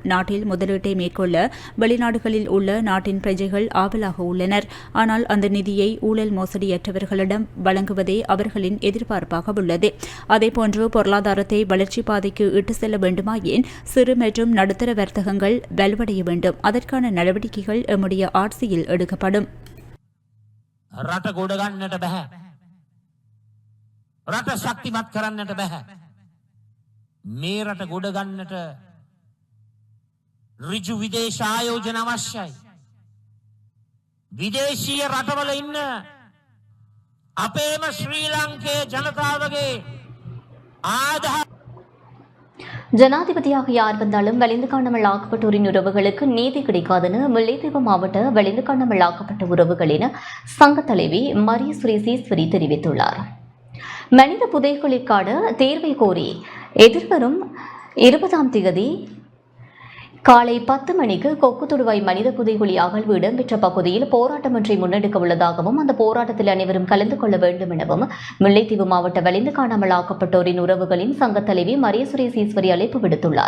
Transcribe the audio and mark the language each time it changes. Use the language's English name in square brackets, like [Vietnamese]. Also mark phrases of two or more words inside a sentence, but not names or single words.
[Tamil] நாட்டில் முதலீட்டை மேற்கொள்ள வெளிநாடுகளில் உள்ள நாட்டின் பிரஜைகள் ஆவலாக உள்ளனர். ஆனால் அந்த நிதியை ஊழல் மோசடியற்றவர்களிடம் வழங்குவதே அவர்களின் எதிர்பார்ப்பாக உள்ளது. அதேபோன்று பொருளாதாரத்தை வளர்ச்சி பாதைக்கு இட்டு செல்ல வேண்டுமாயின் சிறு மற்றும் நடுத்தர வர்த்தகங்கள் வலுவடைய வேண்டும். அதற்கான நடவடிக்கைகள் எம்முடைய ஆட்சியில் எடுக்கப்படும். [Sinhala] රට ගොඩ ගන්නට බෑ. රට ශක්තිමත් කරන්නට බෑ. මේ රට ගොඩ ගන්නට ඍජු විදේශ ආයෝජන අවශ්‍යයි. විදේශීය රටවල ඉන්න අපේම ශ්‍රී ලංකේ ජනතාවගේ ආධාර [Tamil] ஜனாதிபதியாக யார் வந்தாலும் வலிந்து காணாமல் ஆக்கப்பட்டோரின் உறவுகளுக்கு நீதி கிடைக்காதென முல்லைத்தீவு மாவட்ட வலிந்து காணாமல் ஆக்கப்பட்ட உறவுகளின் சங்க தலைவி மரிய சுரேசீஸ்வரி தெரிவித்துள்ளார். மனித புதைகளுக்கான தேர்வை கோரி எதிர்வரும் 20ஆம் தேதி காலை 10 மணிக்கு கொக்கு தொடுவாய் மனித புதைகுழி அகழ்வு இடம்பெற்ற பகுதியில் போராட்டம் ஒன்றை முன்னெடுக்க உள்ளதாகவும் அந்த போராட்டத்தில் அனைவரும் கலந்து கொள்ள வேண்டும் எனவும் முல்லைத்தீவு மாவட்ட வலிந்து காணாமல் ஆக்கப்பட்டோரின் உறவுகளின் சங்க தலைவி மரிய சுரேசீஸ்வரி அழைப்பு விடுத்துள்ளார்.